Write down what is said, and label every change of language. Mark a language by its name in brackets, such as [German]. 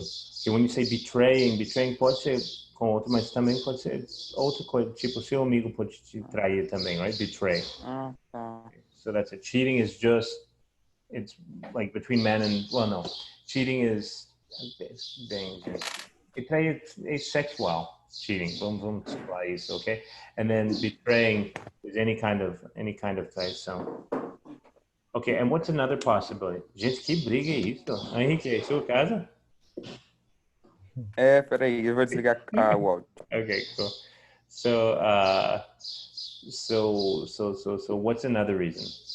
[English] Okay, when you say betraying [Portuguese] pode ser com outro, mas também pode ser outra coisa, tipo seu amigo pode te trair também, [English] right? Betray. [Portuguese] Ah, tá. [English] So that's it. Cheating is just, it's like between men and, well, no, cheating is danger. Betray is sexual cheating. [Portuguese] Vamos falar isso, [English] okay? And then betraying is any kind of traição. Okay, and what's another possibility? [Portuguese] Gente, que briga é isso? Henrique, é sua casa? É, peraí, eu vou desligar o áudio. [English] Okay, cool. So what's another reason?